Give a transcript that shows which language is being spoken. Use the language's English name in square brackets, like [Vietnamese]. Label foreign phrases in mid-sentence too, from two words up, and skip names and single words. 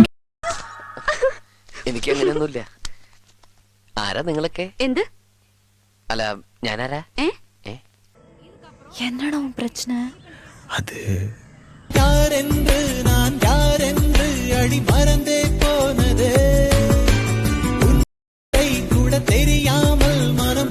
[Malayalam] എനിക്ക് അങ്ങനെയൊന്നുമില്ല. ആരാ നിങ്ങളൊക്കെ? എന്ത്? അല്ല, ഞാനാരാ? എന്നടാ പ്രശ്നം? [Tamil] அது யாரென்று நான் யாரென்று அடி மறந்தே போனதே, உன்னை கூட தெரியாமல்